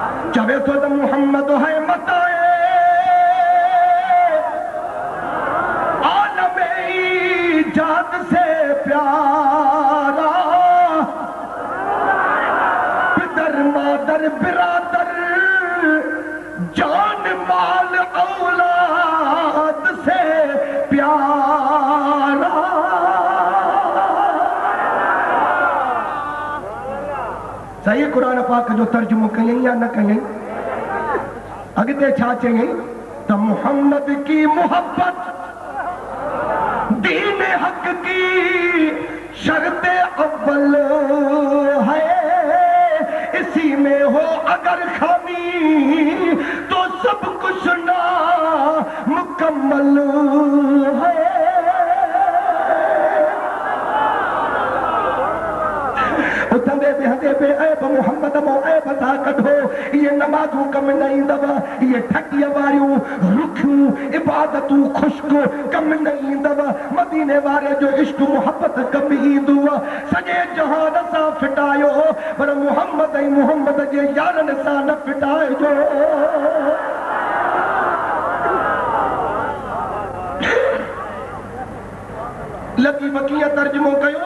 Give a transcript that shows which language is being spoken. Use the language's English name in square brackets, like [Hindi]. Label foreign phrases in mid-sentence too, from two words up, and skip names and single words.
[Sindhi] चवे तो [Urdu] محمد ہے متاعِ عالم ایجاد سے پیارا، پدر مادر برادر جان مال اولاد سے پیارا. [Sindhi] सही कुरान पाक जो तर्जुमो कयई या न कयई? अगते छा चयई त [Urdu] محمد کی محبت دینِ حق کی شرطِ اول ہے، اسی میں ہو اگر خامی تو سب کچھ نامکمل ہے. [Sindhi] उतंदे बेहंदे पे ऐब मोहम्मद मो ऐब था कढो, ये नमाजू कम नहीं दवा, ये ठगिया वारियूं रुखियूं इबादतूं खुश्क कम नहीं दवा, मदीने वारे जो इश्क मोहब्बत कम ईंदो सॼे जहान सां फिटायो, पर मोहम्मद ऐं मोहम्मद जे यारनि सां न फिटाइजो। लतीफ़ कीअं तर्जुमो कयो?